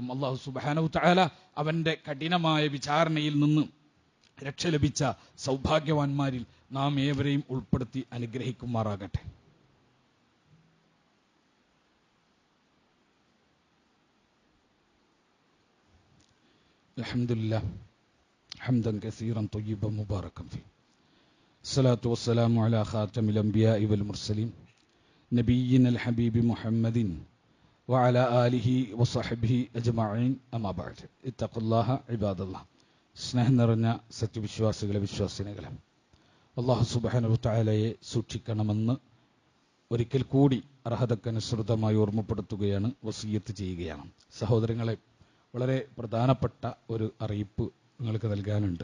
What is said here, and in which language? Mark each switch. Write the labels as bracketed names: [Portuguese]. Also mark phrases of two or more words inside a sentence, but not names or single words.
[Malayalam] അല്ലാഹു [Arabic] سبحانه تعالى [Malayalam] അവന്റെ കഠിനമായ വിചാരണയിൽ നിന്ന് രക്ഷ ലഭിച്ച സൗഭാഗ്യവാന്മാരിൽ നാം ഏവരെയും ഉൾപ്പെടുത്തി അനുഗ്രഹിക്കുമാറാകട്ടെ. [Arabic] الحمد لله حمدا كثيرا طيبا مباركا في. الصلاة والسلام على خاتم الأنبياء والمرسلين نبينا الحبيب محمد وعلى آله وصحبه أجمعين أما بعد اتقوا الله عباد الله. [Malayalam] സ്നേഹം നിറഞ്ഞ സത്യവിശ്വാസികളെ, വിശ്വാസിനികളെ, അല്ലാഹു [Arabic] سبحانه وتعالى [Malayalam] സൂക്ഷിക്കണമെന്ന് ഒരിക്കൽ കൂടി അർഹതക്കനുസൃതമായി ഓർമ്മപ്പെടുത്തുകയാണ്, വസിയ്യത്ത് ചെയ്യുകയാണ്. സഹോദരങ്ങളെ, വളരെ പ്രധാനപ്പെട്ട ഒരു അറിയിപ്പ് നിങ്ങൾക്ക് നൽകാനുണ്ട്.